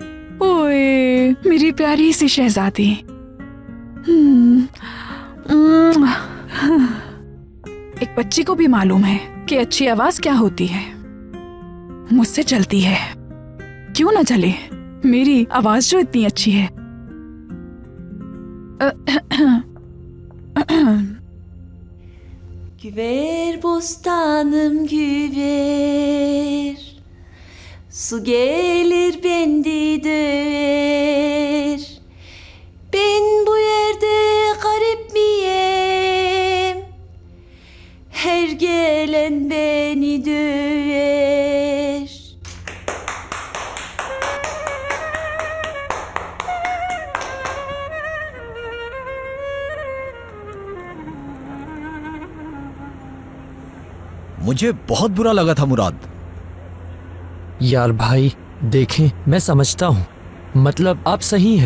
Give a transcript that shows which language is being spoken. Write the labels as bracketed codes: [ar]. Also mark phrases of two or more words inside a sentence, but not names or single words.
[hi] ओए मेरी प्यारी सी शहजादी। एक बच्ची को भी मालूम है कि अच्छी आवाज क्या होती है। मुझसे चलती है, क्यों ना चले मेरी आवाज जो इतनी अच्छी है। [tr] Güver bostanım güver, su gelir beni döver. Ben bu yerde garip miyim? Her gelen beni döver. [hi] मुझे बहुत बुरा लगा था मुराद। यार भाई देखें, मैं समझता हूँ, मतलब आप सही हैं।